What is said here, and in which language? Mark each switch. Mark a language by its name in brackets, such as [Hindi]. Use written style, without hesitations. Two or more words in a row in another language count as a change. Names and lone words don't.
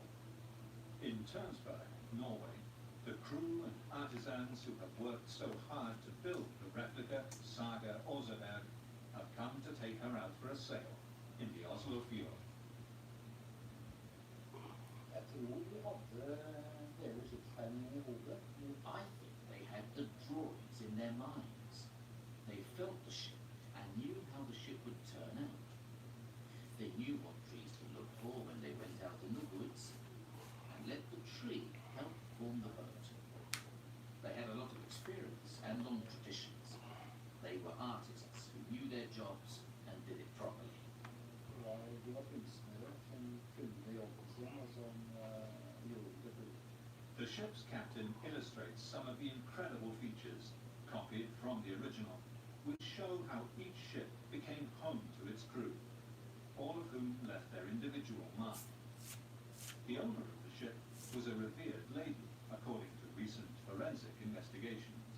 [English] In Tønsberg, Norway, the crew and artisans who have worked so hard to build the replica Saga Oseberg have come to take her out for a sail in the Oslo Fjord. [Norwegian] Jeg tror de hadde hele skipstegningen i hodet. [English] I think they had the drawings in their minds. They felt the ship and knew how the ship would turn out. They knew what trees to look for when they went out in the woods, and let the tree help form the boat. They had a lot of experience and long traditions. They were artists who knew their jobs and did it properly. [Norwegian] De var kunstnere som kunne jobben sin, og som gjorde det for. [English] The ship's captain illustrates some of the incredible features copied from the original, which show how each ship became home to its crew, all of whom left their individual mark. The owner of the ship was a revered lady, according to recent forensic investigations.